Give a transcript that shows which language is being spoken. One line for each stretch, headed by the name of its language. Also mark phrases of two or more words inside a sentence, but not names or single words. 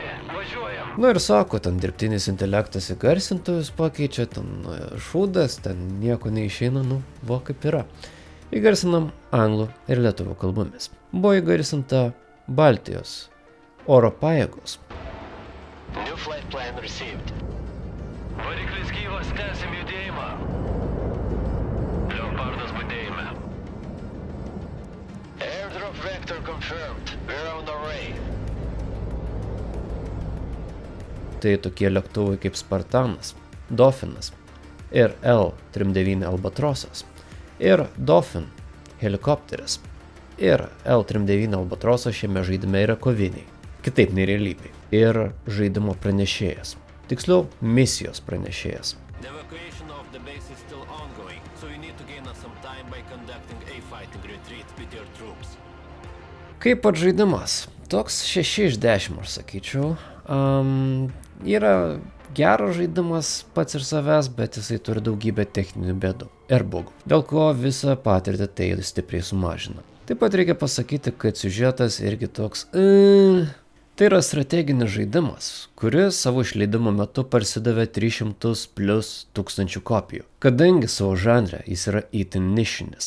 Lithuanian: Važiuojam. Na ir sako, ten dirbtinis intelektas įgarsintojus pakeičia, ten šūdas, ten nieko neišeina, va kaip yra. Įgarsinam anglų ir lietuvių kalbomis. Buvo įgarsinta Baltijos oro pajėgos.
English: New flight plan received.
Lithuanian: Variklis gyvas, tęsim judėjimą. Leopardas budėjime.
English: Airdrop vector confirmed. We're on the way.
Lithuanian: Tai tokie lėktuvai kaip Spartanas, Dauphinas ir L-39 Albatrosas. Ir Dolphin helikopteris ir L-39 Albatrosas šiame žaidime yra koviniai, kitaip nei realybėj. Ir žaidimo pranešėjas, tiksliau misijos pranešėjas.
English: The evacuation of the base is still ongoing, so you need to gain us some time by conducting a fighting retreat with your troops.
Lithuanian: Kaip pats žaidimas, toks 6 iš 10 aš sakyčiau. Yra geras žaidimas pats ir savęs, bet jisai turi daugybę techninių bėdų ir bugų, dėl ko visą patirtį tai stipriai sumažina. Taip pat reikia pasakyti, kad siužetas irgi toks Tai yra strateginis žaidimas, kuris savo išleidimo metu parsidavė 300+ kopijų, kadangi savo žanre jis yra itin nišinis.